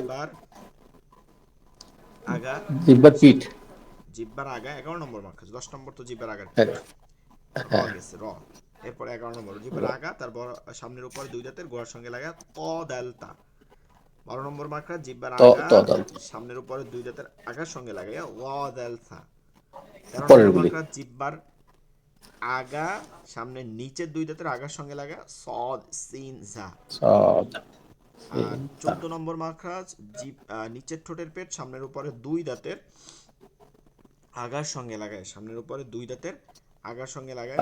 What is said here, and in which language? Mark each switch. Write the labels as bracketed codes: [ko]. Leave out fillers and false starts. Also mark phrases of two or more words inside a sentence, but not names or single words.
[bn] জিহ্বার আগা জিব্বার পিঠ। জিহ্বার আগা 11 নম্বর মাখরাজ, 10 নম্বর তো জিহ্বার আগার পিঠ, হ্যাঁ। র হ্যাঁ। গেছে র। এরপরে 11 নম্বর জিহ্বার আগা তার বড় সামনের উপরে দুই দাঁতের গোড়ার সঙ্গে লাগা ত দালতা। 12 নম্বর মাখরাজ জিহ্বার ত আগা ত দন্ত। সামনের উপরে দুই দাঁতের আগার সঙ্গে লাগাইয়া ওয়া দালসা। তেরো পরের নম্বর গুলি। মাখরাজ জিহ্বার আগা সামনের নিচের দুই দাঁতের আগার সঙ্গে লাগা সদ সিন জা। সদ। আর 14 নম্বর মাখরাজ নিচের ঠোঁটের পেট সামনের উপরে দুই দাঁতের আগার সঙ্গে লাগায়, সামনের উপরে দুই দাঁতের আগার সঙ্গে লাগায়